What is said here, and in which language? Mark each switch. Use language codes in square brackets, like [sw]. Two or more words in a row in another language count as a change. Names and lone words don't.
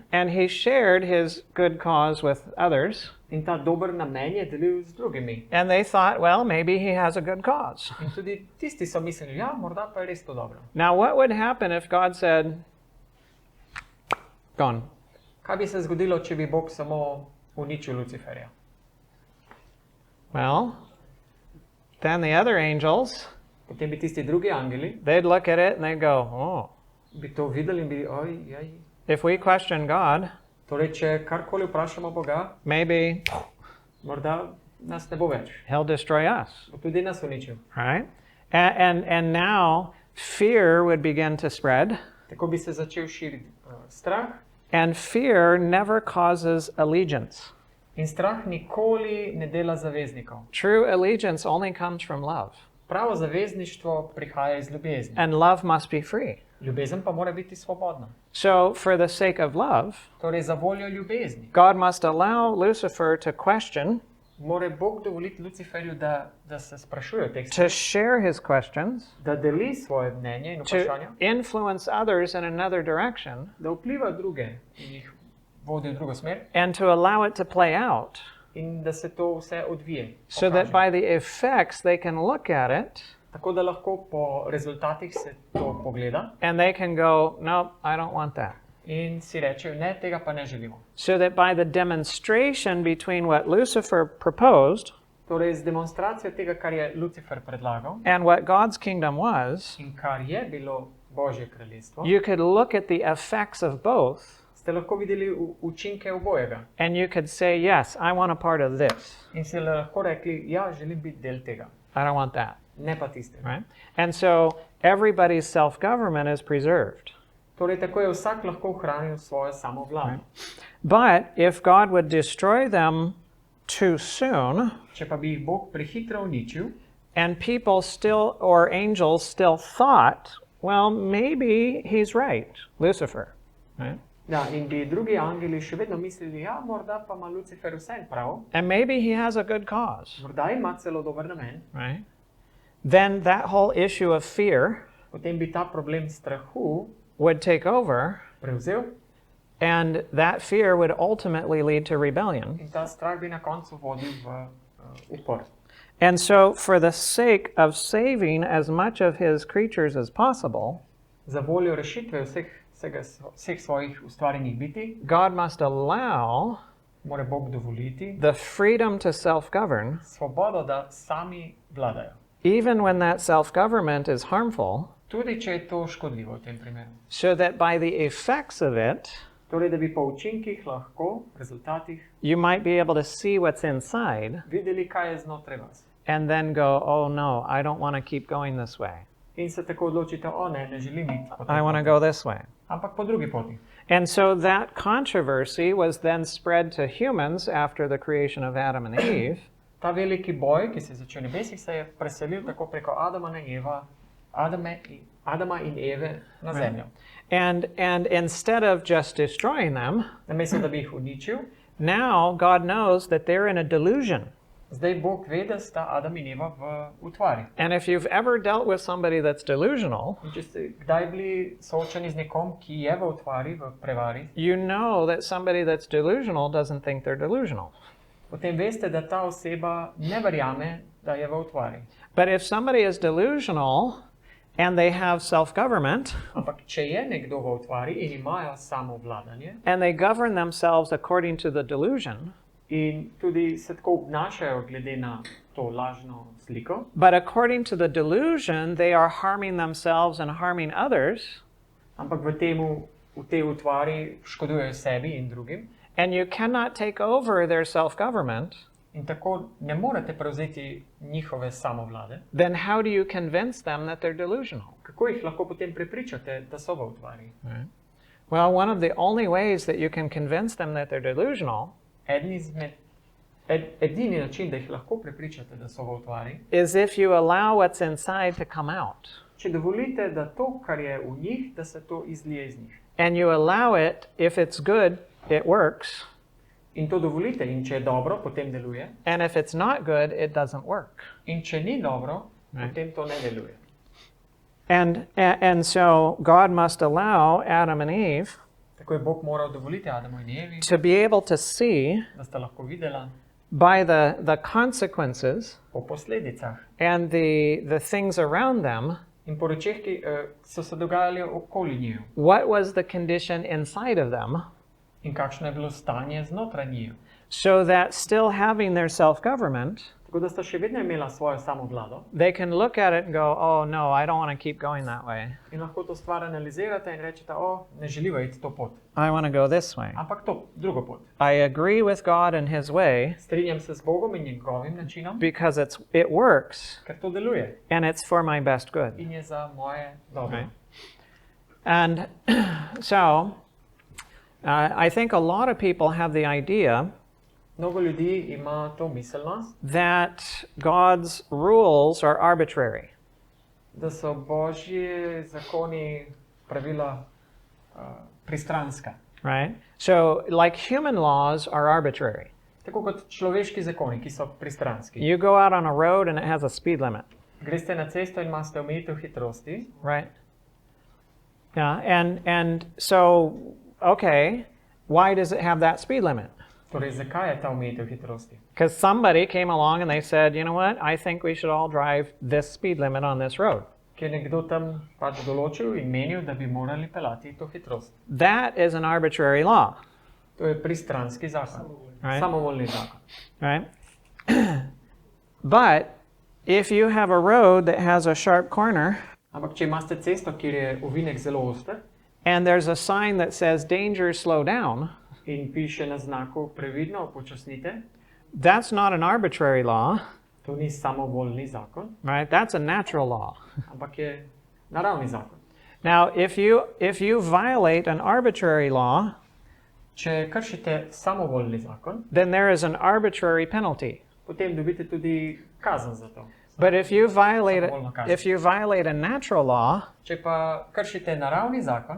[en] And he shared his good cause with others. [sl] In ta dober namen je delil z drugimi. [en] And they thought, well, maybe he has a good cause. [sl] In tudi tisti so mislili, ja, morda pa je res to dobro. [en] Now, what would happen if God said, gone? [sl] Kaj bi se zgodilo, če bi Bog samo uničil Luciferja? [en] Well, then the other angels, [sl] Potem bi tisti drugi angeli [en] they'd look at it and they'd go, oh, [sl] bi to videli in bi, oj, jaj. [en] if we question God, [sl] Torej, če karkoli vprašamo Boga, [en] maybe [sl] morda nas ne bo več. [en] he'll destroy us, [sl] Bo tudi nas uničil. [en] right? And now fear would begin to spread, [sl] Tako bi se začel širiti strah. [en] and fear never causes allegiance. [sl] In strah nikoli ne dela zaveznikov. [en] True allegiance only comes from love, [sl] Pravo zavezništvo prihaja iz ljubezni. [en] and love must be free. [sl] Ljubezen pa mora biti svobodna. [en] So, for the sake of love, [sl] Torej, za voljo ljubezni [en] God must allow Lucifer to question, [sl] mora Bog dovoliti Luciferju, da se sprašuje o teh [en] to [sl] stvareh, [en] share his questions, [sl] da deli svoje mnenje in [en] to [sl] vprašanja, [en] influence others in another direction, [sl] da vpliva druge in jih vodi v drugo smer [en] and to allow it to play out, [sl] in da se to vse odvije. [en] so that [sl] pokaže. [en] by the effects they can look at it [sl] Tako da lahko po rezultatih se to pogleda [en] and they can go, nope, I don't want that. [sl] in si rečejo, ne, tega pa ne želimo. [en] So that by the demonstration between what Lucifer proposed [sl] Torej, z demonstracijo tega, kar je Lucifer predlagal [en] and what God's kingdom was, [sl] in kar je bilo Božje kraljestvo, [en] you could look at the effects of both [sl] ste lahko videli učinke obojega [en] and you could say, yes, I want a part of this. [sl] in si lahko rekli, ja, želim biti del tega, [en] I don't want that. [sl] ne pa tistega. [en] Right? And so everybody's self-government is preserved. [sl] Torej, tako je vsak lahko ohranil svojo samovlado. [en] But if God would destroy them too soon, [sl] Če pa bi jih Bog prehitro uničil [en] and people still, or angels still thought, well, maybe he's right, Lucifer. Right? [sl] ja, in bi drugi angeli še vedno mislili, ja, morda pa ima Lucifer vseeno prav, [en] And maybe he has a good cause. [sl] morda ima celo dober namen, [en] Right? Then that whole issue of fear [sl] potem bi ta problem strahu [en] would take over, [sl] prevzel [en] and that fear would ultimately lead to rebellion. [sl] in ta strah bi na koncu vodil v upor. [en] And so, for the sake of saving as much of his creatures as possible, [sl] Za voljo rešitve vseh svojih ustvarjenih biti, [en] God must allow [sl] mora Bog dovoliti [en] the freedom to self-govern, [sl] svobodo, da sami vladajo. [en] even when that self-government is harmful, [sl] Tudi, če je to škodljivo v tem primeru. [en] so that by the effects of it, [sl] Torej, da bi po učinkih lahko, rezultatih, [en] you might be able to see what's inside [sl] videli, kaj je znotraj vas. [en] and then go, oh no, I don't want to keep going this way. [sl] In se tako odločite, o ne, ne želim iti po tej [en] I want to [sl] poti, [en] go this way. [sl] ampak po drugi poti. [en] And so that controversy was then spread to humans after the creation of Adam and Eve. [sl] Ta veliki boj, ki se je začel v nebesih, se je preselil tako preko Adama in Eve na zemljo. [en] And instead of just destroying them, [sl] Namesto da bi jih uničil, [en] now God knows that they're in a delusion. [sl] zdaj Bog ve, da sta Adam in Eva v utvari. [en] And if you've ever dealt with somebody that's delusional, [sl] In če ste kdaj bili soočeni z nekom, ki je v utvari, v prevari, [en] you know that somebody that's delusional doesn't think they're delusional. [sl] potem veste, da ta oseba ne verjame, da je v utvari. [en] But if somebody is delusional and they have self-government [sl] Ampak če je nekdo v utvari in imajo samovladanje [en] and they govern themselves according to the delusion, [sl] in tudi se tako obnašajo glede na to lažno sliko. [en] But according to the delusion, they are harming themselves and harming others. [sl] Ampak v tej utvari škodujejo sebi in drugim. [en] And you cannot take over their self-government. [sl] In tako ne morete prevzeti njihove samovlade. [en] Then how do you convince them that they're delusional? [sl] Kako jih lahko potem prepričate, da so v utvari? [en] Right. Well, one of the only ways that you can convince them that they're delusional [sl] Edini način, da jih lahko prepričate, da so v utvari, [en] is if you allow what's inside to come out. [sl] če dovolite, da to, kar je v njih, da se to izlije iz njih. [en] And you allow it, if it's good, it works. [sl] In to dovolite, in če je dobro, potem deluje. [en] And if it's not good, it doesn't work. [sl] In če ni dobro, [en] Right. [sl] potem to ne deluje. [en] And so God must allow Adam and Eve [sl] Tako je Bog moral dovoliti Adamu in Evi, [en] to be able to see [sl] da sta lahko videla [en] by the consequences [sl] po posledicah [en] and the things around them [sl] in po rečeh, ki so se dogajali okoli njiju. [en] what was the condition inside of them, [sl] In kakšno je bilo stanje znotraj njiju. [en] so that still having their self-government, [sl] Tako da sta še vedno imela svojo samovlado [en] they can look at it and go, oh no, I don't want to keep going that way. [sl] in lahko to stvar analizirate in rečete, ne želiva iti to pot, [en] I want to go this way. [sl] ampak to drugo pot. [en] I agree with God and His way [sl] Strinjam se z Bogom in njegovim načinom, [en] because it works [sl] ker to deluje [en] and it's for my best good. [sl] in je za moje dobro. [en] Right. And so I think a lot of people have the idea [sl] Mnogo ljudi ima to miselnost, [en] that God's rules are arbitrary. [sl] da so Božji zakoni, pravila pristranska. [en] Right? So, like human laws are arbitrary. [sl] Tako kot človeški zakoni, ki so pristranski. [en] You go out on a road and it has a speed limit. [sl] Greste na cesto in imate omejitev hitrosti. [en] Right? Yeah, and so, okay, why does it have that speed limit? [sl] Torej, zakaj je ta omejitev hitrosti? [en] Because somebody came along and they said, you know what, I think we should all drive this speed limit on this road. [sl] Ker je nekdo tam pač določil in menil, da bi morali pelati to hitrost. [en] That is an arbitrary law. [sl] To je pristranski zakon. [en] Right. [sl] Samovoljni zakon. [en] Right? But if you have a road that has a sharp corner [sl] Ampak če imate cesto, kjer je ovinek zelo oster [en] and there's a sign that says danger, slow down, [sl] in piše na znaku previdno, upočasnite, [en] that's not an arbitrary law, [sl] to ni samovoljni zakon, [en] right? That's a natural law. [sl] ampak je naravni zakon. [en] Now, if you violate an arbitrary law, [sl] Če kršite samovoljni zakon, [en] then there is an arbitrary penalty. [sl] potem dobite tudi kazen za to. [en] But if you [sl] Samovoljno kazen. [en] violate a natural law, [sl] Če pa kršite naravni zakon,